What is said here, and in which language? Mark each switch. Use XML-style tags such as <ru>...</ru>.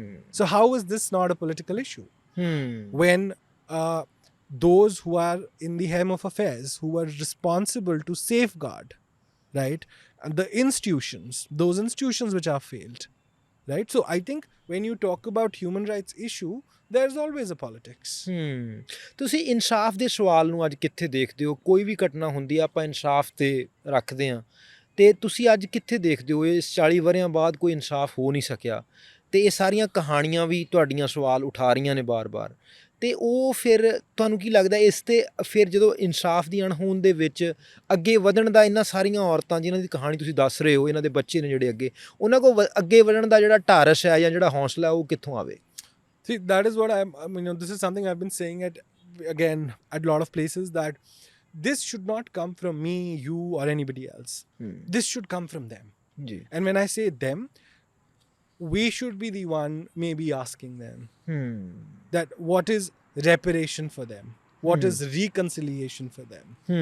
<en>So how is this not a political issue? When those who are in the helm of affairs, who are responsible to safeguard, right, and the institutions, those institutions which are failed, right? So I think when you talk about human rights issue, there's always a politics.</en> <pa>ਤੁਸੀਂ ਇਨਸਾਫ ਦੇ ਸਵਾਲ ਨੂੰ ਅੱਜ ਕਿੱਥੇ ਦੇਖਦੇ ਹੋ? ਕੋਈ ਵੀ ਘਟਨਾ ਹੁੰਦੀ ਆ ਆਪਾਂ ਇਨਸਾਫ ਤੇ ਰੱਖਦੇ ਹਾਂ, ਤੇ ਤੁਸੀਂ ਅੱਜ ਕਿੱਥੇ ਦੇਖਦੇ ਹੋ ਇਸ 40 ਵਰਿਆਂ ਬਾਅਦ ਕੋਈ ਇਨਸਾਫ ਹੋ ਨਹੀਂ ਸਕਿਆ, ਤੇ ਇਹ ਸਾਰੀਆਂ ਕਹਾਣੀਆਂ ਵੀ ਤੁਹਾਡੀਆਂ ਸਵਾਲ ਉਠਾ ਰਹੀਆਂ ਨੇ ਬਾਰ-ਬਾਰ, ਤੇ ਉਹ ਫਿਰ ਤੁਹਾਨੂੰ ਕੀ ਲੱਗਦਾ ਇਸ ਤੇ ਫਿਰ ਜਦੋਂ ਇਨਸਾਫ ਦੀ ਅਣਹੋਂਦ ਦੇ ਵਿੱਚ ਅੱਗੇ ਵਧਣ ਦਾ, ਇਹਨਾਂ ਸਾਰੀਆਂ ਔਰਤਾਂ ਜਿਨ੍ਹਾਂ ਦੀ ਕਹਾਣੀ ਤੁਸੀਂ ਦੱਸ ਰਹੇ ਹੋ, ਇਹਨਾਂ ਦੇ ਬੱਚੇ ਨੇ ਜਿਹੜੇ ਅੱਗੇ, ਉਹਨਾਂ ਕੋਲ ਅੱਗੇ ਵਧਣ ਦਾ ਜਿਹੜਾ ਢਾਰਸ ਹੈ ਜਾਂ ਜਿਹੜਾ ਹੌਸਲਾ ਉਹ ਕਿੱਥੋਂ ਆਵੇ?</pa> <en>See, that is what this is something I've been saying at a lot of places, that this should not come from me, you, or anybody else. This should come from them. And when I say them, we should be the one maybe asking them that what is reparation for them, what is reconciliation for them.</en>